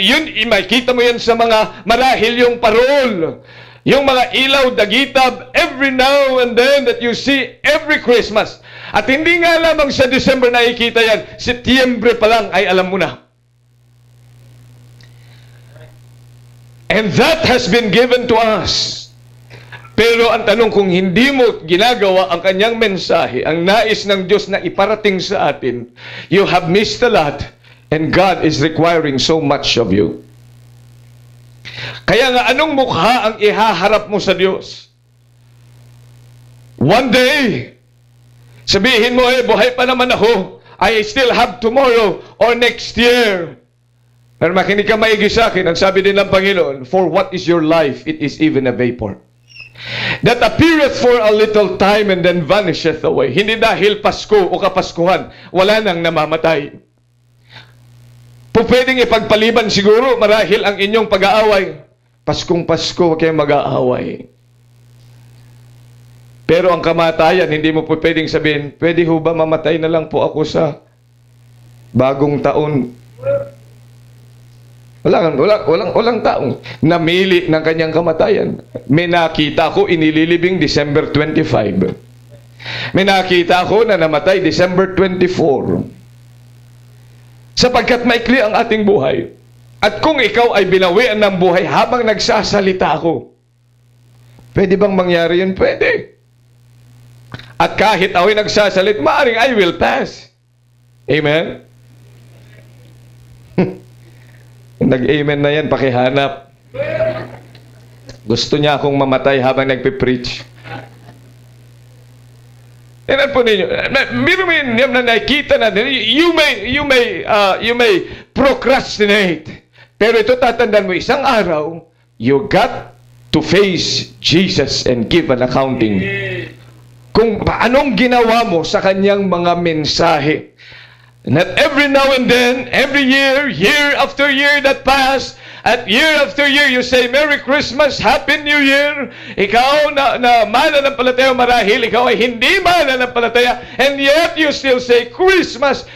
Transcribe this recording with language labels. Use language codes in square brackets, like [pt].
[tl] Yun, makikita mo yan sa mga marahil yung parol. Yung mga ilaw, dagitab, [en] every now and then that you see every Christmas. [tl] At hindi nga lamang sa December nakikita yan, Setyembre pa lang ay alam mo na. [en] And that has been given to us. [tl] Pero ang tanong, kung hindi mo ginagawa ang kanyang mensahe, ang nais ng Diyos na iparating sa atin, [en] you have missed a lot, and God is requiring so much of you. [tl] Kaya nga, anong mukha ang ihaharap mo sa Diyos? [en] One day, [tl] sabihin mo, buhay pa naman ako. [en] I still have tomorrow or next year. [tl] Pero makinig ka maigi sa akin, ang sabi din ng Panginoon, [en] for what is your life? It is even a vapor that appeareth for a little time and then vanisheth away. [tl] Hindi dahil Pasko o Kapaskuhan, wala nang namamatay. Pwedeng ipagpaliban siguro marahil ang inyong pag-aaway. Paskong Pasko, huwag kayong mag-aaway. Pero ang kamatayan, hindi mo pwedeng sabihin, pwede ho ba mamatay na lang po ako sa bagong taon? Walang taong namili ng kanyang kamatayan. May nakita ko inililibing December 25. May nakita ko na namatay December 24. Sapagkat maikli ang ating buhay. At kung ikaw ay binawian ng buhay habang nagsasalita ako, pwede bang mangyari yun? Pwede. At kahit ako'y nagsasalit, maaring [en] I will pass. [tl] Amen? Nag-amen na yan, pakihanap. Gusto niya akong mamatay habang nagpipreach. Yan po ninyo. Na nakikita natin, [en] you may procrastinate. [tl] Pero ito tatandaan mo, isang araw, [en] you got to face Jesus and give an accounting. [tl] Kung paanong ginawa mo sa kanyang mga mensahe. [en] Not every now and then, every year, year after year that pass, at year after year, you say, Merry Christmas, Happy New Year. [tl] Ikaw na mananampalataya marahil, ikaw ay hindi mananampalataya, [en] and yet you still say Christmas.